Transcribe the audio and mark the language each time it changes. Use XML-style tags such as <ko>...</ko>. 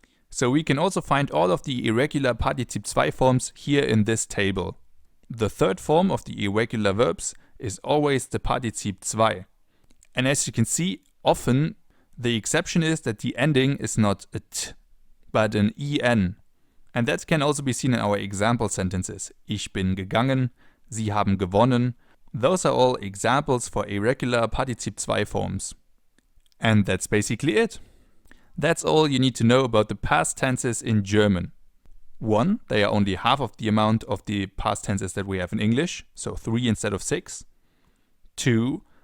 <en>So we can also find all of the irregular Partizip 2 forms here in this table. The third form of the irregular verbs is always the Partizip 2. And as you can see, often the exception is that the ending is not a t, but an en. And that can also be seen in our example sentences.</en> <de>Ich bin gegangen, Sie haben gewonnen.</de> <en>Those are all examples for irregular Partizip 2 forms. And that's basically it. That's all you need to know about the past tenses in German. 1, they are only half of the amount of the past tenses that we have in English, so 3 instead of 6. 2.</en>